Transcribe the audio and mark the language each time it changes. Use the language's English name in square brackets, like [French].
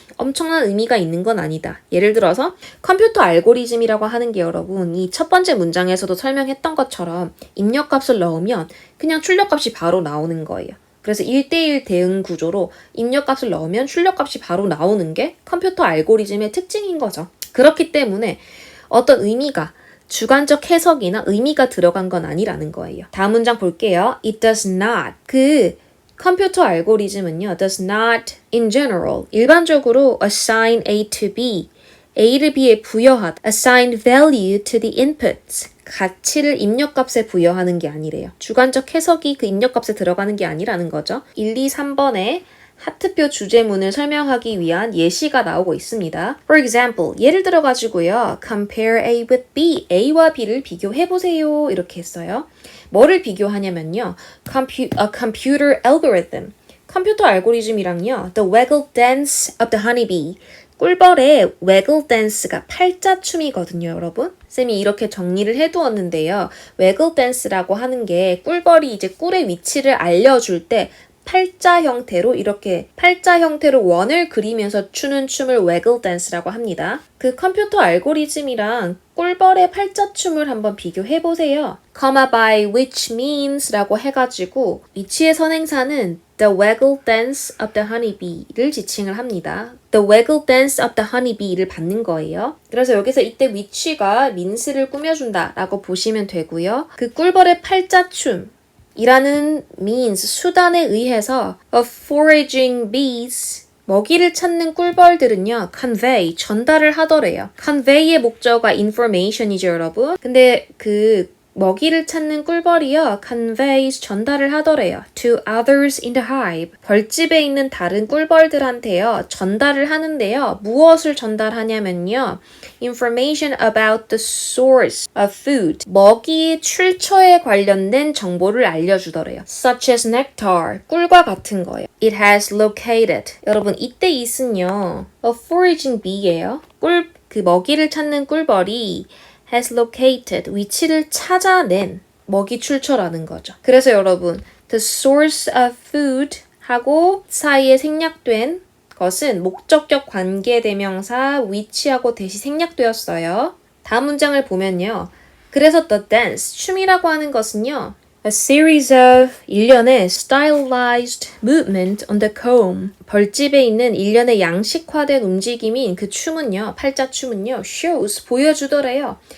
[Korean] 엄청난 의미가 있는 건 아니다. 예를 들어서 컴퓨터 알고리즘이라고 하는 게 여러분 이 첫 번째 문장에서도 설명했던 것처럼 입력값을 넣으면 그냥 출력값이 바로 나오는 거예요. 그래서 1대1 대응 구조로 입력값을 넣으면 출력값이 바로 나오는 게 컴퓨터 알고리즘의 특징인 거죠. 그렇기 때문에 어떤 의미가, 주관적 해석이나 의미가 들어간 건 아니라는 거예요. 다음 문장 볼게요. [English] It does not. [Korean] 그 컴퓨터 알고리즘은요, [English] does not in general, [Korean] 일반적으로 [English] assign A to B, [Korean] A를 B에 부여하다, [English] assign value to the inputs, [Korean] 가치를 입력값에 부여하는 게 아니래요. 주관적 해석이 그 입력값에 들어가는 게 아니라는 거죠. 1, 2, 3번에 하트표 주제문을 설명하기 위한 예시가 나오고 있습니다. [English] For example, [Korean] 예를 들어가지고요. [English] Compare A with B. [Korean] A와 B를 비교해보세요. 이렇게 했어요. 뭐를 비교하냐면요. [English] A computer algorithm. [Korean] 컴퓨터 알고리즘이랑요. [English] The waggle dance of the honeybee. [Korean] 꿀벌의 waggle dance가 팔자춤이거든요, 여러분. 쌤이 이렇게 정리를 해두었는데요. waggle dance라고 하는 게 꿀벌이 이제 꿀의 위치를 알려줄 때 팔자 형태로 이렇게 팔자 형태로 원을 그리면서 추는 춤을 waggle dance라고 합니다. 그 컴퓨터 알고리즘이랑 꿀벌의 팔자춤을 한번 비교해보세요. [English] comma by which means [Korean] 라고 해가지고 위치의 선행사는 [English] the waggle dance of the honeybee를 지칭을 합니다. the waggle dance of the honeybee를 받는 거예요. [Korean] 그래서 여기서 이때 which가 means를 꾸며준다 라고 보시면 되고요. 그 꿀벌의 팔자춤 이라는 means 수단에 의해서 [English] of foraging bees [Korean] 먹이를 찾는 꿀벌들은요, convey, 전달을 하더래요. convey의 목적어가 information이죠, 여러분. 근데 그 먹이를 찾는 꿀벌이요, conveys, 전달을 하더래요. [English] to others in the hive. [Korean] 벌집에 있는 다른 꿀벌들한테요, 전달을 하는데요. 무엇을 전달하냐면요, [English] information about the source of food. [Korean] 먹이의 출처에 관련된 정보를 알려주더래요. [English] such as nectar, [Korean] 꿀과 같은 거예요. [English] It has located. [Korean] 여러분, 이때 it은요, a foraging bee예요. 그 먹이를 찾는 꿀벌이 has located, 위치를 찾아낸 먹이 출처라는 거죠. 그래서 여러분, the source of food 하고 사이에 생략된 것은 목적격 관계대명사 위치하고 대시 생략되었어요. 다음 문장을 보면요. 그래서 [English] the dance, [Korean] 춤이라고 하는 것은요. [English] A series of [Korean] 일련의 [English] stylized movement on the comb. [Korean] 벌집에 있는 일련의 양식화된 움직임인 그 춤은요. 팔자춤은요. shows, 보여주더래요.